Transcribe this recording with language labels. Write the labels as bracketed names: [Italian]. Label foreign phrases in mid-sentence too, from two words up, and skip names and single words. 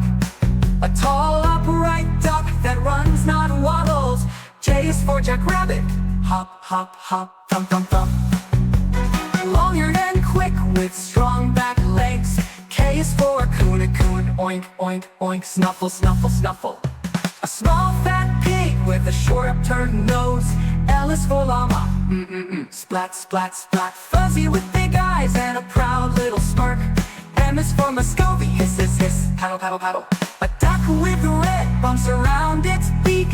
[English] A tall upright duck that runs, not waddles. J is for jackrabbit, hop, hop, hop, thump, thump, thump. Long-eared and quick with strong back legs. K is for coon, a coon, oink, oink, oink, snuffle, snuffle, snuffle. A small fat pig with a short upturned nose. L is for llama, splat, splat, splat. Fuzzy with big eyes and a proud little smirk. M is for Muscovy, hiss, hiss, hiss, paddle, paddle, paddle. A duck with red bumps around its beak.